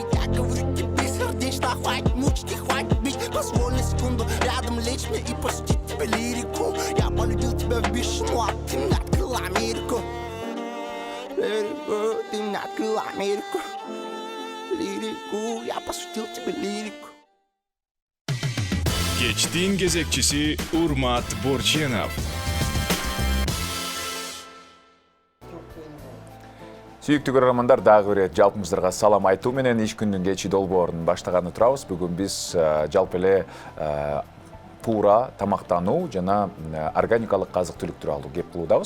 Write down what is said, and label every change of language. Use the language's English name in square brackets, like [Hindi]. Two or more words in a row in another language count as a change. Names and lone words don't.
[Russian] Я говорю тебе сердечно, хватит мучить и хватит бить. Позволь на секунду рядом лечь мне и пустить тебе лирику. Я полюбил тебя в бешену, а ты мне открыла Америку. Лирику, ты мне открыла Америку. Лирику, я посвятил тебе лирику. [Kyrgyz] Кечтин кезекчиси Урмат Борченов. Сүйүктүү көрөрмандар, дагы бир жалпымыздарга салам айтуу менен иш күндүн кечи долбоорун баштаганы турабыз. Бүгүн биз жалпы эле туура тамактануу жана органикалык азык-түлүк тууралуу кеп кылуудабыз.